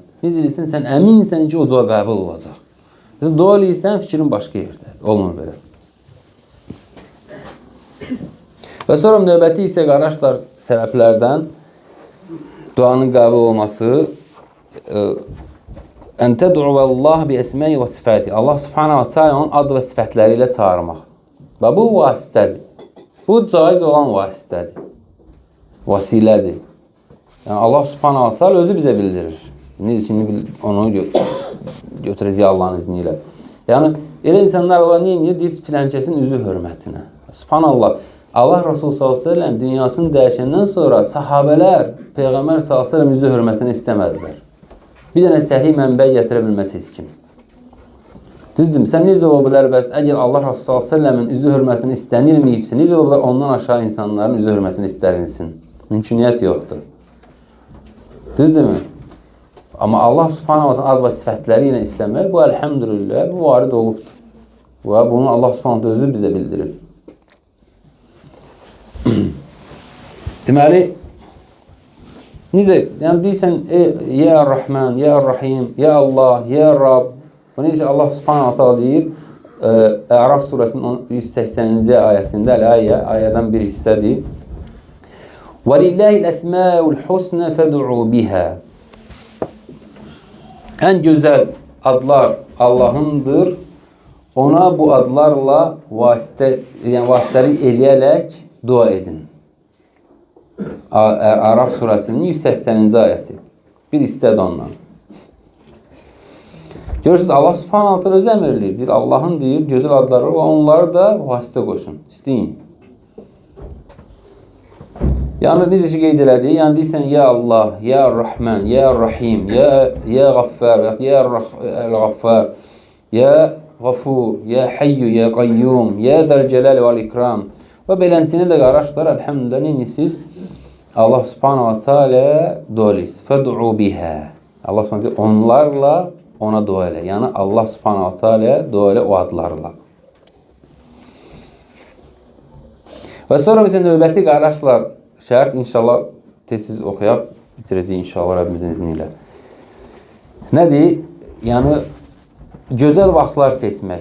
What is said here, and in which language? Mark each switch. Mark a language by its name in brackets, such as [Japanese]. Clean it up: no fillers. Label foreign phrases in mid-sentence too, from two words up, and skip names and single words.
[Azerbaijani] Biz eləyirsən, sən əminsən ki, o dua qəbul olacaq. Siz dua eləyirsən, fikrin başqa yerdə. Olmur belə. Və sonra növbəti isə qardaşlar səbəblərdən duanın qəbul olması [Arabic] أن تدعو الله بأسمائه وصفاته. الله سبحانه وتعالى [Azerbaijani] onun ad və sifətləri ilə çağırmaq. Və bu vasitədir. Bu caiz olan vasitədir. Vasilədir. Yəni [Arabic] الله سبحانه وتعالى [Azerbaijani] özü bizə bildirir. Şimdi onu götürəcək Allahın izni ilə. Yəni elə insanlar var, neyini deyir filankəsin üzü hörmətinə. Subhanallah. Allah Resulü s.ə.v dünyasını dəyişəndən sonra sahabələr Peyğəmbər s.ə.v üzü hörmətini istəmədilər. Bir dənə səhih mənbə gətirə bilməz heç kim. Düzdür, sən necə ola bilər bəs əgər Allah Resulü s.ə.v-in üzü hörmətini istənilməyibsə, necə ola bilər ondan aşağı insanların üzü hörmətini istənilsin? Mümküniyyət yoxdur. Düzdürmü? Amma [Arabic] الله سبحانه وتعالى [Azerbaijani] ad və sifətləri ilə istəmək, bu əlhəmdülillah, bu varid olubdur. Və bunu [Arabic] الله سبحانه وتعالى [Azerbaijani] özü bizə bildirir. Deməli, necə, yəni deyirsən, [Arabic] يا رحمن يا رحيم يا الله يا رب. [Azerbaijani] Bu necə [Arabic] الله سبحانه وتعالى [Azerbaijani] deyir, Əraf surəsinin 180-ci ayəsində, ayədən bir hissədir. [Arabic] وَلِلَّهِ الْأَسْمَاءُ الْحُسْنَ فَدُعُوا بِهَا. [Azerbaijani] Ən gözəl adlar Allahındır. Ona bu adlarla vasitəlik eləyərək dua edin. Əraf surəsinin 180-ci ayəsi. Bir hissədir ondan. Görürsünüz, [Arabic] الله سبحانه تعالى [Azerbaijani] özü əmr eləyir. Deyir, Allahın deyir, gözəl adları var, onları da vasitə qoşun. İstəyin. Yəni, necə ki qeyd elədik, yəni deyirsən, [Arabic] يا الله يا رحمن يا رحيم يا غفار يا غفار يا غفور يا حي يا قيوم يا ذا الجلال والإكرام. [Azerbaijani] Və beləncini də qardaşlar, əlhəmdülillah, neyiniz? [Arabic] الله سبحانه وتعالى [Azerbaijani] dua eləyiz. [Arabic] فادعوه بها. الله سبحانه وتعالى [Azerbaijani] onlarla ona dua elə. Yəni, [Arabic] الله سبحانه وتعالى [Azerbaijani] dua elə o adlarla. Və sonra mesela növbəti qardaşlar, şərt inşallah tez-tez oxuyaq, bitirəcəyik inşallah Rəbbimizin izniyle. Nədir? Yəni, gözəl vaxtlar seçmək.